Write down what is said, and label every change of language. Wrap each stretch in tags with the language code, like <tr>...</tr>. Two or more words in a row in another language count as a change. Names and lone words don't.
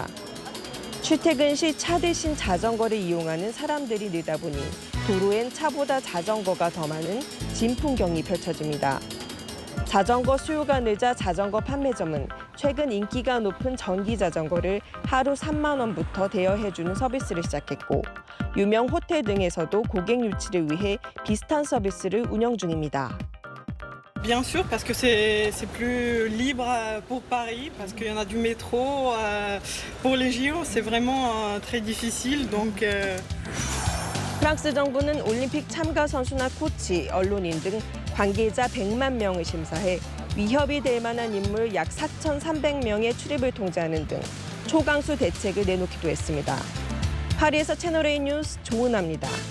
<ko>출퇴근 시 차 대신 자전거를 이용하는 사람들이 늘다 보니 도로엔 차보다 자전거가 더 많은 진풍경이 펼쳐집니다. 자전거 수요가 늘자 자전거 판매점은 최근 인기가 높은 전기 자전거를 하루 3만 원부터 대여해주는 서비스를 시작했고 유명 호텔 등에서도 고객 유치를 위해 비슷한 서비스를 운영 중입니다.</ko> <fr>Bien sûr, parce que c'est plus libre pour Paris, parce qu'il y en a du métro. Pour les JO, c'est vraiment très difficile, donc.</fr> <ko>프랑스 정부는 올림픽 참가 선수나 코치, 언론인 등 관계자 100만 명을 심사해 위협이 될 만한 인물 약 4,300명의 출입을 통제하는 등 초강수 대책을 내놓기도 했습니다. 파리에서 채널A 뉴스 조은아입니다.</ko>